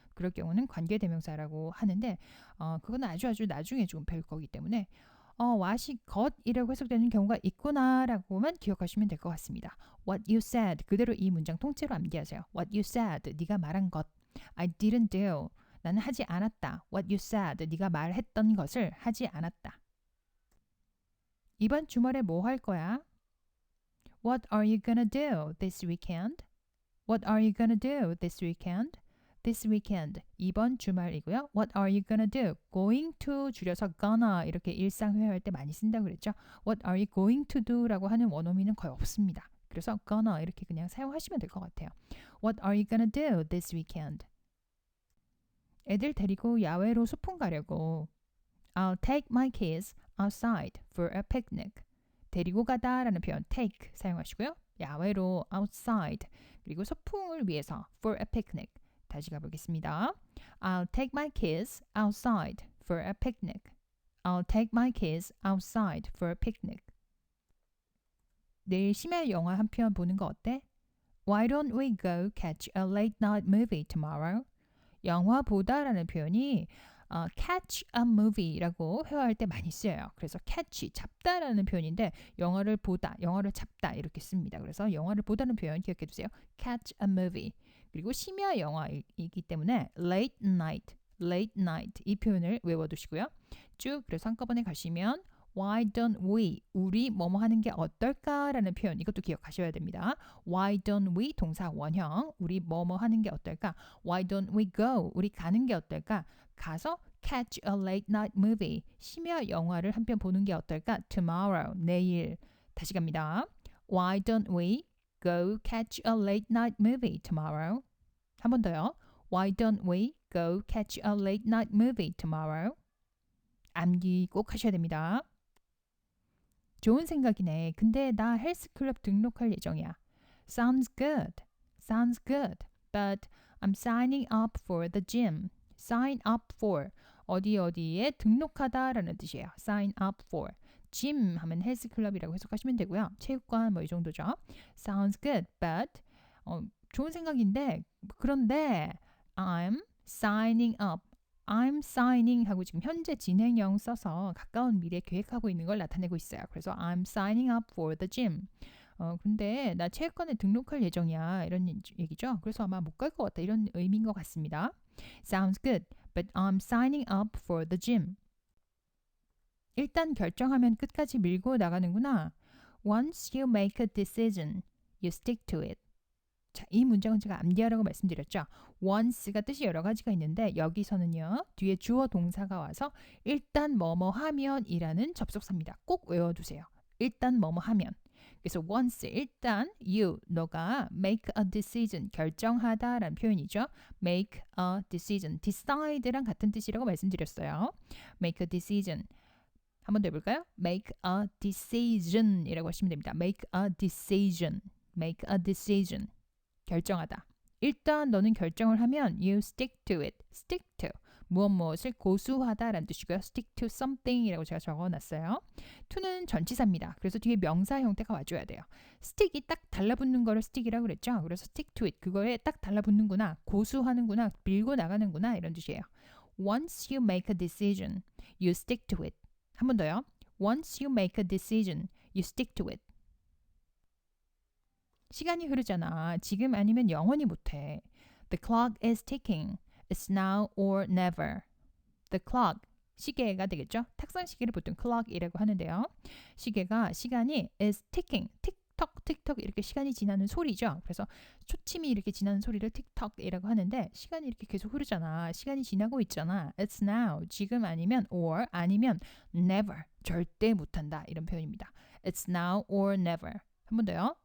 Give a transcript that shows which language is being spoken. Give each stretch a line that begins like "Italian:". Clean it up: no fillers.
Korean: 그럴 경우는 관계대명사라고 하는데 그건 아주 나중에 좀 배울 거기 때문에 what이 got이라고 해석되는 경우가 있구나라고만 기억하시면 될 것 같습니다.
English: What you said
Korean: 그대로 이 문장 통째로 암기하세요. What you said 네가 말한 것.
English: I didn't do
Korean: 나는 하지 않았다.
English: What you said
Korean: 네가 말했던 것을 하지 않았다. 이번 주말에 뭐 할 거야?
English: What are you gonna do this weekend? What are you gonna do this weekend? This weekend.
Korean: 이번 주말이고요.
English: What are you gonna do?
Korean: Going to 줄여서 gonna 이렇게 일상 회화할 때 많이 쓴다고 그랬죠.
English: What are you going to do?
Korean: 라고 하는 원어민은 거의 없습니다. 그래서 gonna 이렇게 그냥 사용하시면 될 것 같아요.
English: What are you gonna do this weekend?
Korean: 애들 데리고 야외로 소풍 가려고.
English: I'll take my kids outside for a picnic.
Korean: 데리고 가다라는 표현 take 사용하시고요. 야외로 outside 그리고 소풍을 위해서
English: for a picnic.
Korean: 다시 가보겠습니다.
English: I'll take my kids outside for a picnic. I'll take my kids outside for a picnic.
Korean: 내일 심야 영화 한 편 보는 거 어때?
English: Why don't we go catch a late night movie tomorrow?
Korean: 영화 보다라는 표현이
English: catch a movie
Korean: 라고 회화할 때 많이 쓰여요. 그래서 catch, 잡다라는 표현인데 영화를 보다, 영화를 잡다 이렇게 씁니다. 그래서 영화를 보다는 표현 기억해 두세요.
English: catch a movie.
Korean: 그리고 심야 영화이기 때문에 late night 이 표현을 외워두시고요. 쭉 그래서 한꺼번에 가시면
English: Why don't we?
Korean: 우리 뭐뭐 하는 게 어떨까라는 표현 이것도 기억하셔야 됩니다.
English: Why don't we?
Korean: 동사 원형 우리 뭐뭐 하는 게 어떨까?
English: Why don't we go?
Korean: 우리 가는 게 어떨까? 가서
English: catch a late night movie.
Korean: 심야 영화를 한 편 보는 게 어떨까? Tomorrow. 내일. 다시 갑니다.
English: Why don't we go catch a late night movie tomorrow?
Korean: 한 번 더요.
English: Why don't we go catch a late night movie tomorrow?
Korean: 암기 꼭 하셔야 됩니다. 좋은 생각이네. 근데 나 헬스클럽 등록할 예정이야.
English: Sounds good. Sounds good. But I'm signing up for the gym. Sign up for.
Korean: 어디에 등록하다라는 뜻이에요.
English: Sign up for.
Korean: gym 하면 헬스클럽이라고 해석하시면 되고요. 체육관 뭐 이 정도죠.
English: Sounds good. But
Korean: 좋은 생각인데 그런데
English: I'm signing up. I'm signing
Korean: 하고 지금 현재 진행형 써서 가까운 미래 계획하고 있는 걸 나타내고 있어요.
English: 그래서 I'm signing up for the gym.
Korean: 근데 나 체육관에 등록할 예정이야. 이런 얘기죠. 그래서 아마 못 갈 것 같다. 이런 의미인 것 같습니다.
English: Sounds good, but I'm signing up for the gym.
Korean: 일단 결정하면 끝까지 밀고 나가는구나.
English: Once you make a decision, you stick to it.
Korean: 자, 이 문장은 제가 암기하라고 말씀드렸죠. once가 뜻이 여러 가지가 있는데 여기서는요. 뒤에 주어 동사가 와서 일단 뭐뭐 하면이라는 접속사입니다. 꼭 외워두세요. 일단 뭐뭐 하면. 그래서 once 일단 너가
English: make a decision
Korean: 결정하다라는 표현이죠.
English: make a decision
Korean: decide랑 같은 뜻이라고 말씀드렸어요.
English: make a decision
Korean: 한 번 더 해볼까요? make a decision이라고 하시면 됩니다.
English: make a decision make a decision 결정하다.
Korean: 일단 너는 결정을 하면
English: you stick to it. stick to.
Korean: 무엇을 고수하다라는 뜻이고요.
English: stick to something
Korean: 이라고 제가 적어놨어요. to는 전치사입니다. 그래서 뒤에 명사 형태가 와줘야 돼요. stick이 딱 달라붙는 거를 stick이라고 그랬죠.
English: 그래서 stick to it.
Korean: 그거에 딱 달라붙는구나. 고수하는구나. 밀고 나가는구나. 이런 뜻이에요.
English: Once you make a decision, you stick to it.
Korean: 한 번 더요.
English: Once you make a decision, you stick to it.
Korean: 시간이 흐르잖아. 지금 아니면 영원히 못해.
English: The clock is ticking. It's now or never. The clock.
Korean: 시계가 되겠죠? 탁상 시계를 보통 clock이라고 하는데요.
English: 시간이 is ticking.
Korean: 틱톡 틱톡 이렇게 시간이 지나는 소리죠. 그래서 초침이 이렇게 지나는 소리를 틱톡이라고 하는데 시간이 이렇게 계속 흐르잖아. 시간이 지나고 있잖아. It's now. 지금 아니면 or 아니면 never. 절대 못한다. 이런 표현입니다.
English: It's now or never.
Korean: 한 번 더요.